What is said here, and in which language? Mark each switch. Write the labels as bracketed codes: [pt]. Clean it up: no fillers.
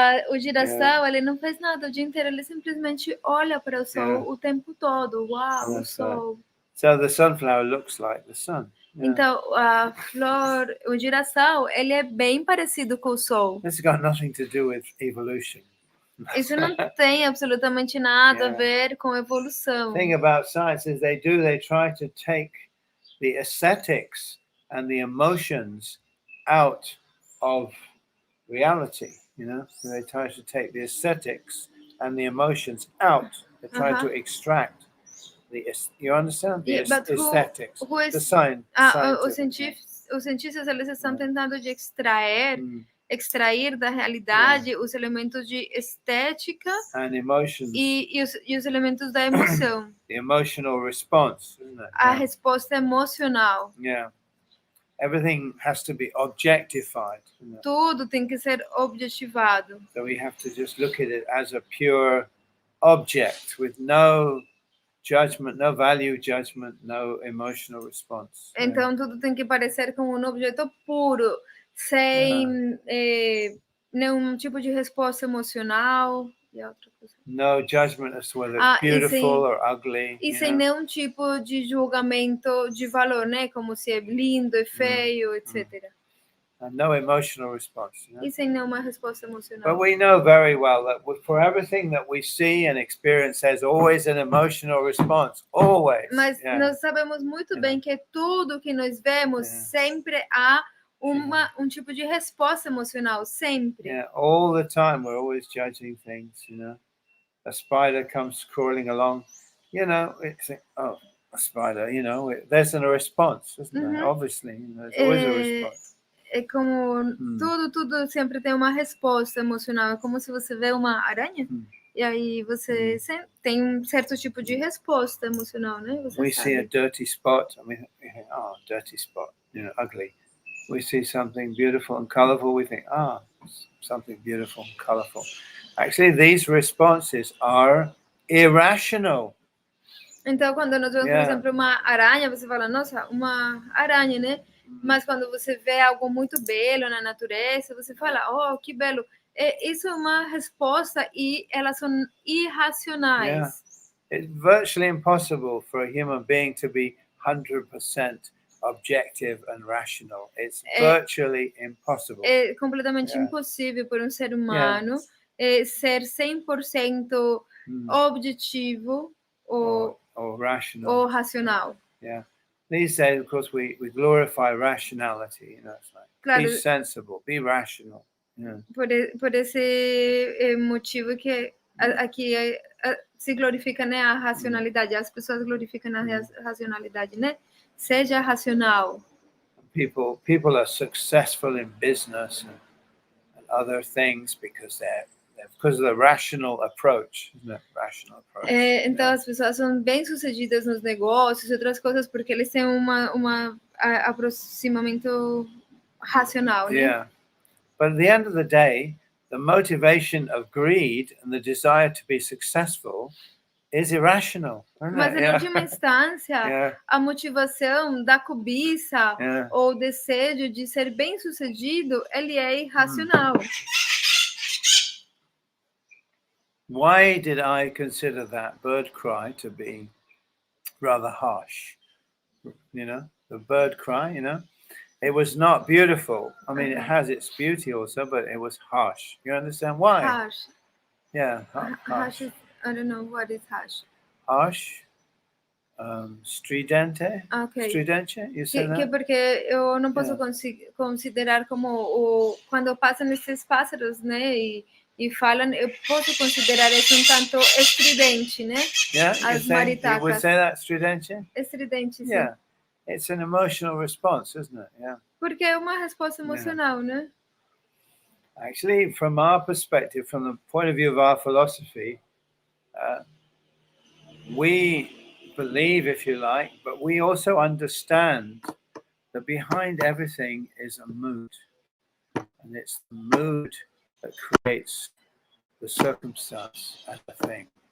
[pt] O girassol, ele não faz nada o dia inteiro, ele simplesmente olha para o sol o tempo todo. Uau, o sol. [en] So the sunflower looks like the sun. [pt] Então, a flor, o girassol, ele é bem parecido com o sol. [en] This has got nothing to do with evolution. [pt] Isso não tem absolutamente nada a ver com evolução. [en] The thing about science is they try to take the aesthetics and the emotions out of reality, So they try to take the aesthetics and the emotions out. They try to extract you understand? The aesthetics, the science. [pt] Os cientistas, eles estão tentando de extrair da realidade os elementos de estética e os elementos da emoção. [en] The emotional response, isn't it? [pt] A resposta emocional. [en] Yeah. Everything has to be objectified. [pt] Tudo tem que ser objetivado. [en] So we have to just look at it as a pure object with no judgment, no value judgment, no emotional response. [pt] Então tudo tem que parecer como um objeto puro, sem nenhum tipo de resposta emocional. E outra coisa. [en] No judgment as to whether it's beautiful or ugly. [pt] E sem nenhum tipo de julgamento de valor, né? Como se é lindo, é feio, etc. [en] And no emotional response. [pt] E sem nenhuma resposta emocional. [en] But we know very well that for everything that we see and experience, there's always an emotional response. Always. [pt] Mas nós sabemos muito bem que tudo que nós vemos sempre há um tipo de resposta emocional, sempre. [en] Yeah, all the time we're always judging things, A spider comes crawling along, it's a spider, there's a response, isn't there? Obviously, there's always a response. [pt] É como tudo sempre tem uma resposta emocional. É como se você vê uma aranha e aí você tem um certo tipo de resposta emocional, né? [en] We see a dirty spot, and we think, dirty spot, ugly. We see something beautiful and colorful, we think, something beautiful and colorful. Actually, these responses are irrational. [pt] Então, quando nós vemos, por exemplo, uma aranha, você fala, nossa, uma aranha, né? Mas quando você vê algo muito belo na natureza, você fala, oh, que belo. Isso é uma resposta e elas são irracionais. [en] It's virtually impossible for a human being to be 100% objective and rational. It's virtually impossible. [pt] É completamente impossível para um ser humano ser 100% objetivo ou racional. [en] Yeah. These days, of course, we glorify rationality. It's like, be sensible, be rational. [pt] Por esse motivo que aqui se glorifica, né, a racionalidade. As pessoas glorificam a racionalidade, né? Seja racional. [en] People are successful in business and other things because of the rational approach, isn't it? Rational approach. [pt] Então as pessoas são bem-sucedidas nos negócios e outras coisas porque eles têm uma aproximamento racional, né? [en] Yeah. But at the end of the day, the motivation of greed and the desire to be successful is irrational. [pt] Mas em última instância, a motivação da cobiça ou desejo de ser bem-sucedido, ele é irracional. [en] Why did I consider that bird cry to be rather harsh? The bird cry, it was not beautiful. I mean, it has its beauty also, but it was harsh. You understand why? Harsh. Yeah, harsh. I don't know what is harsh. Harsh. [pt] Stridente. [en] Okay. Stridente, you said that? [pt] Porque eu não posso considerar como quando passam esses pássaros, né, e falam, eu posso considerar isso um tanto estridente, né? As maritacas. [en] You would say that stridente? [pt] Estridente, sim. [en] Yeah. It's an emotional response, isn't it? Yeah. [pt] Porque é uma resposta emocional, né? [en] Actually, from our perspective, from the point of view of our philosophy, we believe, if you like, but we also understand that behind everything is a mood. And it's the mood that creates the circumstance and the thing.